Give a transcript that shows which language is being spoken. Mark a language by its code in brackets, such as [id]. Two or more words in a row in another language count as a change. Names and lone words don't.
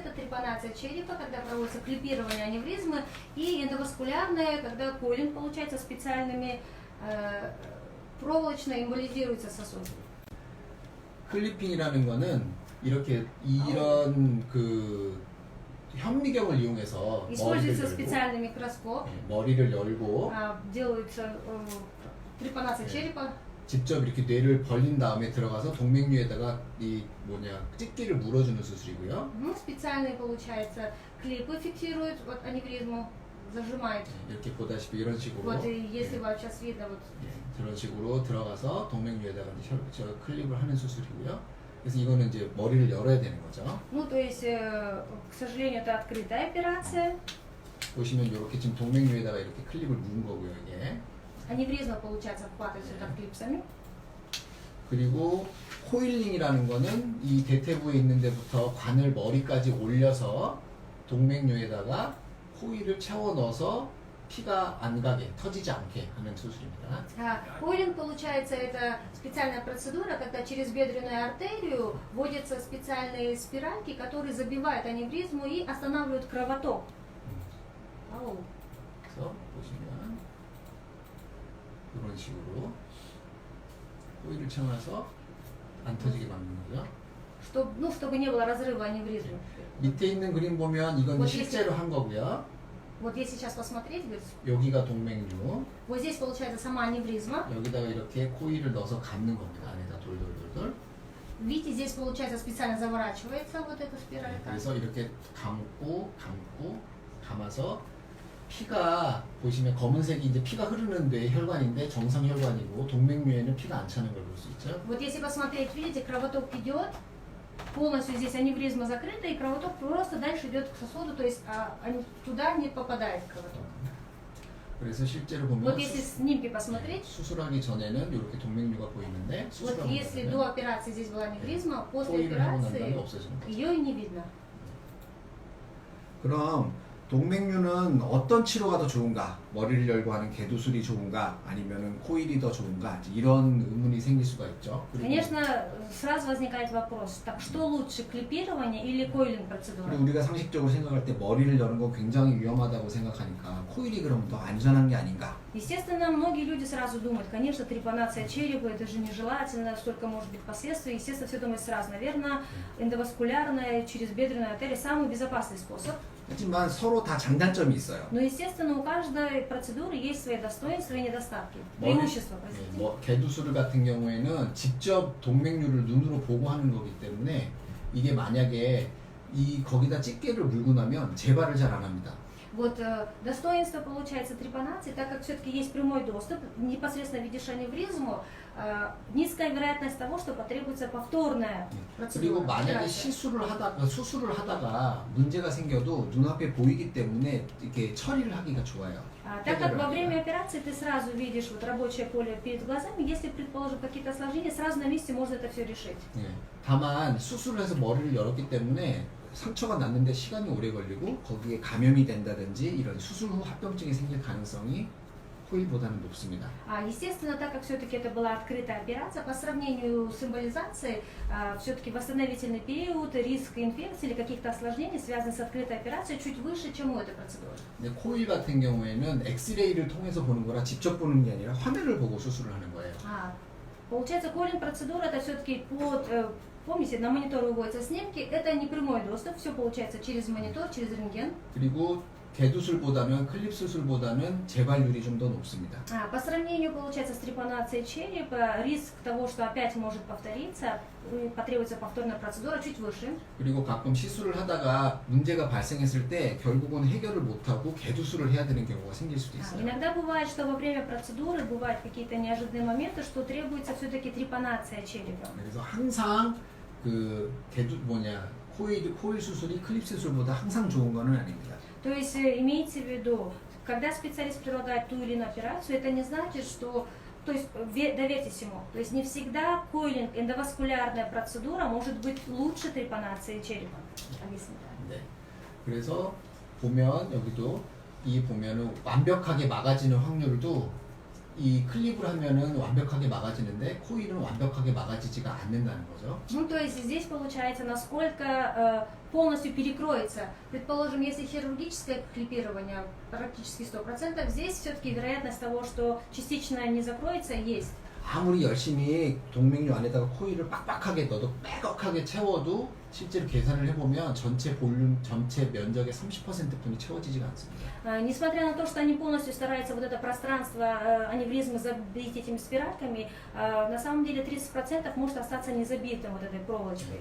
[ru] Это трепанация черепа, когда проводится клипирование аневризмы, и эндоваскулярное, когда койлинг получается специальными проволочно эмболизируется сосуд. [ko] 클리핑이라는 거는 이런 그 현미경을 이용해서 [ru] Используется специальный микроскоп. [ko] 머리를 열고 [ru] делается трепанация черепа. [ko] 직접 이렇게 뇌를 벌린 다음에 들어가서 동맥류에다가 집게를 물어주는 수술이고요. [ru] Специальный, получается, клипы фиксируют вот аневризму, зажимает. [ko] 이렇게 보다시피 이런 식으로. [ru] Вот если вам сейчас видно вот. [ko] 그런 식으로 들어가서 동맥류에다가 클립을 하는 수술이고요. 그래서 이거는 이제 머리를 열어야 되는 거죠. [ru] То есть, к сожалению, это открытая операция. [ko] 보시면 이렇게 지금 동맥류에다가 이렇게 클립을 문 거고요, 이게. [ru] Аневризма, получается, обхватывается так клипсами. [ko] 그리고 코일링이라는 거는 이 대퇴부에 있는 데부터 관을 머리까지 올려서 동맥류에다가 코일을 채워 넣어서 피가 안 가게, 터지지 않게 하는 수술입니다. [ru] Койлинг, получается, это специальная процедура, когда через бедренную артерию вводятся специальные спиральки, которые забивают аневризму и останавливают кровоток. [ko] 그래서 보시면 이런 식으로 코일을 채워서 안 터지게 막는 거죠. [ru] чтобы не было разрыва аневризмы. [ko] 밑에 있는 그림 보면 이건 [ru] Вот [ko] 실제로 한 거고요. [ru] Вот если сейчас посмотреть, говорит, [ko] 여기가 동맥류. [ru] вот здесь получается сама аневризма. [ko] 여기다가 이렇게 코일을 넣어서 감는 겁니다. 안에다 돌돌돌돌. [ru] Видите, здесь получается специально заворачивается вот эта спиралька. [ko] 그래서 이렇게 감아서 피가 보시면 검은색이 이제 피가 흐르는 뇌 혈관인데 정상 혈관이고 동맥류에는 피가 안 차는 걸 볼 수 있죠. [ru] Вот если посмотреть, видите, кровоток идет, полностью здесь аневризма закрыта, и кровоток просто дальше идет к сосуду, то есть туда не попадает кровоток. [ko] 그래서 실제로 보면 [ru] Вот если снимки посмотреть, [ko] 수술하기 전에는 이렇게 동맥류가 보이는데 [ru] вот [ko] 수술하고 [ru] если [ko] 나면 [ru] до операции здесь была аневризма, после [ko] 코일을 하고 난 다음에 [ru] операции [ko] 없어지는 거죠. [ru] ее и не видно. [ko] 그럼 동맥류는 어떤 치료가 더 좋은가? 머리를 열고 하는 개두술이 좋은가? 아니면은 코일이 더 좋은가? 이런 의문이 생길 수가 있죠. 그리고 [ru] Конечно, сразу возникает вопрос, так что лучше, клипирование или койлинг процедура? [ko] 그리고 우리가 상식적으로 생각할 때 머리를 여는 거 굉장히 위험하다고 생각하니까 코일이 그럼 더 안전한 게 아닌가? [ru] Естественно, многие люди сразу думают, конечно, трепанация черепа, это же нежелательно, столько может быть последствий. Естественно, все думают сразу. Наверное, эндоваскулярная, через бедренную артерию самый безопасный способ. [ko] 하지만 서로 다 장단점이 있어요. [ru] Но, естественно, у каждой процедуры есть свои достоинства и недостатки. [ko] 머리- [ru] Преимущества, простите. [ko] 뭐 개두술 같은 경우에는 직접 동맥류를 눈으로 보고 하는 거기 때문에 이게 만약에 거기다 집게를 물고 나면 재발을 잘 안 합니다. [ru] Вот достоинство получается трепанации, так как все-таки есть прямой доступ, непосредственно видишь аневризму, низкая вероятность того, что потребуется повторная [ko] 그리고 [ru] процедура. [ko] 만약에 [ru] операция. [ko] 수술을 하다가 문제가 생겨도 눈앞에 보이기 때문에 이렇게 처리를 하기가 좋아요. [ru] Так как во время операции ты сразу видишь вот рабочее поле перед глазами, если, предположим, какие-то осложнения, сразу на месте можно это все решить. [ko] 예. 다만 수술을 해서 머리를 열었기 때문에 상처가 났는데 시간이 오래 걸리고 거기에 감염이 된다든지 이런 수술 후 합병증이 생길 가능성이 코일보다는 높습니다. [ru] Естественно, так как все-таки это была открытая операция, по сравнению с эмболизацией, все-таки восстановительный период, риск инфекции или каких-то осложнений, связанных с открытой операцией, чуть выше, чем у этой процедуры. [ko] 근데 코일 같은 경우에는 엑스레이를 통해서 보는 거라 직접 보는 게 아니라 화면을 보고 수술을 하는 거예요. [ru] Получается, коллинг процедура это все-таки помните, на монитор выводятся снимки, это не прямой доступ, все получается через монитор, через рентген. [ko] 그리고 개두술보다는 클립 수술보다는 재발률이 좀 더 높습니다. [ru] По сравнению, получается, с трепанацией черепа, риск того, что опять может повториться, потребуется повторная процедура, чуть выше. [ko] 그리고 가끔 시술을 하다가 문제가 발생했을 때 결국은 해결을 못하고 개두술을 해야 되는 경우가 생길 수도 있어요. [ru] Иногда бывает, что во время процедуры бывают какие-то неожиданные моменты, что требуется все-таки трепанация черепа. [ko] 그래서 항상 코일 수술이 클립 수술보다 항상 좋은 거는 아닙니다. [ru] То есть имейте в виду, когда специалист предлагает ту или иную операцию, это не значит, что, то есть доверьтесь ему, то есть не всегда койлинг, эндоваскулярная процедура может быть лучше трепанации черепа. Объясните. [ko] 네. 그래서 보면 여기도 보면은 완벽하게 막아지는 확률도 이 클립을 하면은 완벽하게 막아지는데 코일은 완벽하게 막아지지가 않는다는 거죠. [ru] Ну, то есть здесь получается, насколько полностью перекроется. Предположим, если хирургическое клипирование практически 100%, здесь все-таки вероятность того, что частично не закроется, есть. [ko] 아무리 열심히 동맥류 안에다가 코일을 빡빡하게 넣어도 빼곡하게 채워도 실제로 계산을 해보면 전체 볼륨, 전체 면적의 30%뿐이 채워지지가 않습니다. [ru] Несмотря на то, что они полностью стараются вот это пространство аневризмы забить этими спиральками, на самом деле 30% может остаться незабитым вот этой проволочкой.